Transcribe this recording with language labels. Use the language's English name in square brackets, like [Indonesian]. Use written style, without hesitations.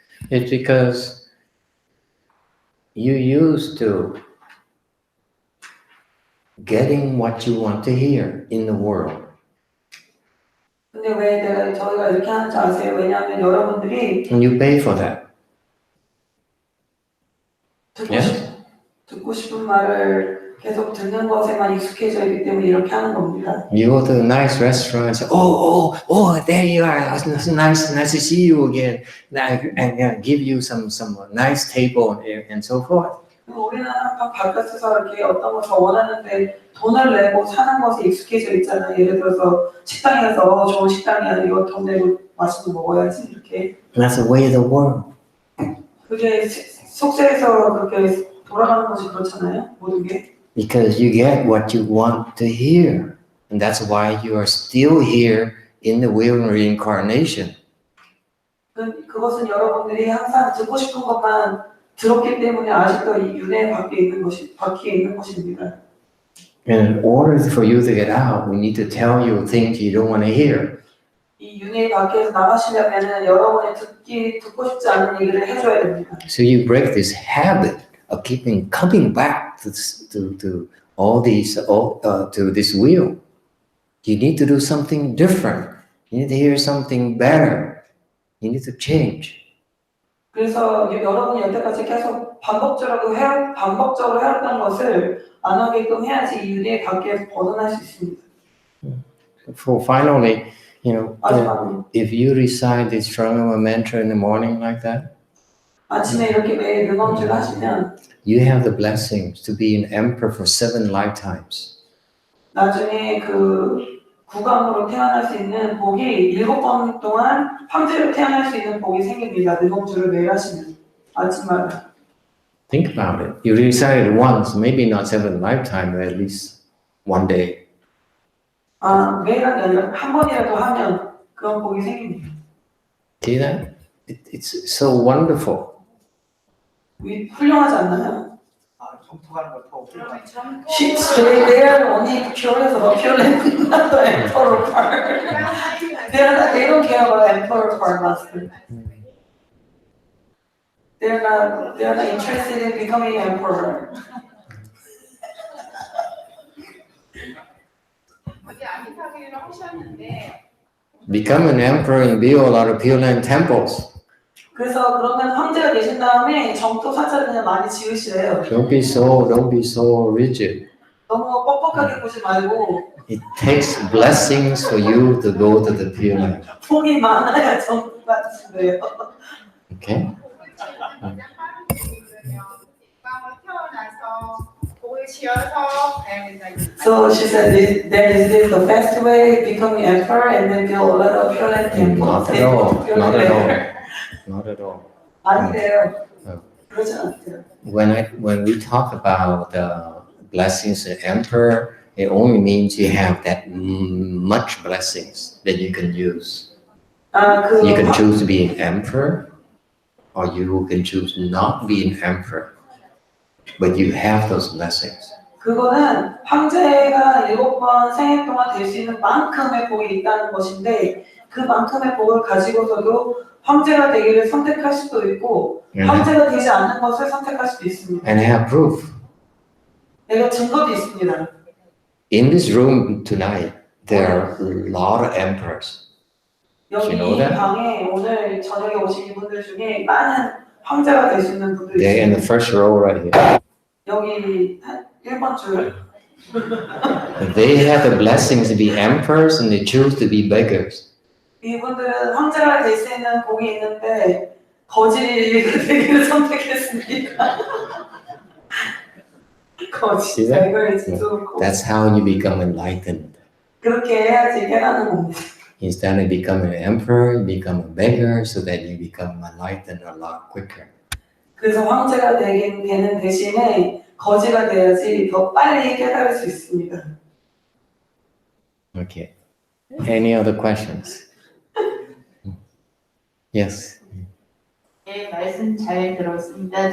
[English] It's because you used to getting what you want to hear in the world. [Korean] 근데 왜 저희가 이렇게 하는지 아세요? 왜냐하면 여러분들이 [English] And you pay for that. [Korean] 듣고 싶은 말을 계속 듣는 것에만 익숙해져 있기 때문에 이렇게 하는 겁니다. [English] You go to a nice restaurant, say, there you are. It's nice to see you again. And give you some nice table and so forth. [Korean] 우리는 바깥에서 이렇게 어떤 걸 더 원하는데 돈을 내고 사는 것에 익숙해져 있잖아요. 예를 들어서 식당에 가서 좋은 식당이야. 이거 돈 내고 맛있는 거 먹어야지 이렇게. [English] That's the way of the world. [Korean] 그게 속세에서 그렇게 돌아가는 것이 그렇잖아요. 모든 게. [English] Because you get what you want to hear. And that's why you are still here in the wheel of reincarnation. [Korean] 그것은 여러분들이 항상 듣고 싶은 것만 들었기 때문에 아직도 이 윤회 바퀴에 있는 것입니다. [English] And in order for you to get out, we need to tell you things you don't want to hear. [Korean] 이 윤회 바퀴에서 나가시려면은 여러분이 듣고 싶지 않은 얘기를 해줘야 됩니다. [English] So you break this habit of coming back to all these to this wheel. You need to do something different. You need to hear something better. You need to change. [Korean] 그래서 여러분이 여태까지 계속 반복적으로 해왔던 것을 안 하게끔 해야지 이 윤회 바퀴에서 벗어날 수 있습니다. [English] So finally, if you recite this Shravana mantra in the morning like that, [Korean] 아침에 이렇게 매일 능엄주를 하시면 [English] you have the blessings to be an emperor for 7 lifetimes. [Korean] 나중에 그 국왕으로 태어날 수 있는 복이 7번 동안 황제로 태어날 수 있는 복이 생깁니다. 능엄주를 매일 하시면 아침마다. [English] Think about it. You recite it once, maybe not 7 lifetimes, but at least one day. [Korean] 매일 하는 게 아니라 한 번이라도 하면 그런 복이 생깁니다. [English] See that? It's so wonderful. [Korean] 훌륭하지 않나요? 정토하는 걸 더 훌륭하죠. [English] They are only curious about purely not the emperor part. They don't care about emperor part, master. They're not interested in becoming emperor. Become an emperor and build a lot of Pure Land temples. [Korean] 그래서 그러면 황제가 되신 다음에 정토 사찰을 그냥 많이 지으시래요. [English] Don't be so rigid. [Korean] 너무 뻑뻑하게 보지 말고 [English] It takes blessings for you to go to the Pure Land. [Korean] 복이 많아야 정토가 되신대요. [English] Okay? So she said there is this the best way becoming emperor and then build a lot of Pure Land temples. Not at all. Not at all. Not at all. [Korean] 아니래요. [English] No. [Korean] 그러지 않대요. [English] When we talk about the blessings of emperor, it only means you have that much blessings that you can use. You can choose to be an emperor, or you can choose not to be an emperor, but you have those blessings. [Korean] 그거는 황제가 7번 생애 동안 될 수 있는 만큼의 복이 있다는 것인데 그만큼의 복을 가지고서도 황제가 되기를 선택할 수도 있고 황제가 되지 않는 것을 선택할 수도 있습니다. [English] And I have proof. [Korean] 내가 증거도 있습니다. [English] In this room tonight, there are a lot of emperors. [Korean] 여기 [English] You know that? [Korean] 방에 오늘 저녁에 오신 이분들 중에 많은 황제가 될 수 있는 분들이 [English] They're in the [Korean] 있습니다. [English] first row right here. [Korean] 여기 한 1번 줄. [English] They have the blessings to be emperors and they choose to be beggars. [Korean] 이분들은 황제가 될 수 있는 복이 있는데 거지가 되기를 선택했습니다. 거지, 백을 지도고 [English] That's how you become enlightened. [Korean] 그렇게 해야지 깨닫는 겁니다. [English] Instead of becoming an emperor, you become a beggar so that you become enlightened a lot quicker. [Korean] 그래서 황제가 되는 대신에 거지가 돼야지 더 빨리 깨달을 수 있습니다. [English] Okay. Any other questions? Yes. [Korean] 네, 말씀 잘 들었습니다.